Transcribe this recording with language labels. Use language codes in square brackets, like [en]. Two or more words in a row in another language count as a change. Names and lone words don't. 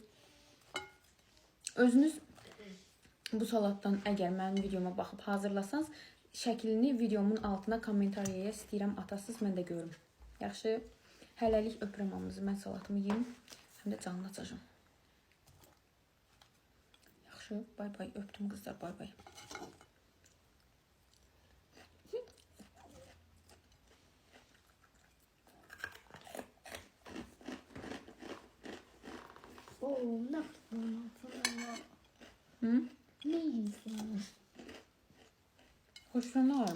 [az] Özünüz bu salatdan əgər mənim videoma baxıb hazırlasanız, şəklini videomun altına kommentariyaya istəyirəm atasınız, mən də görüm. Yaxşı, hələlik öpürəm hamınızı. Mən salatımı yiyim, həm də canını açacağım. Yaxşı, [en] bay bay, [az] öpdüm qızlar, [en] bay bay. [tr] Ne yaptın? Hı? Ne yiyorsun? Hoşlanırım.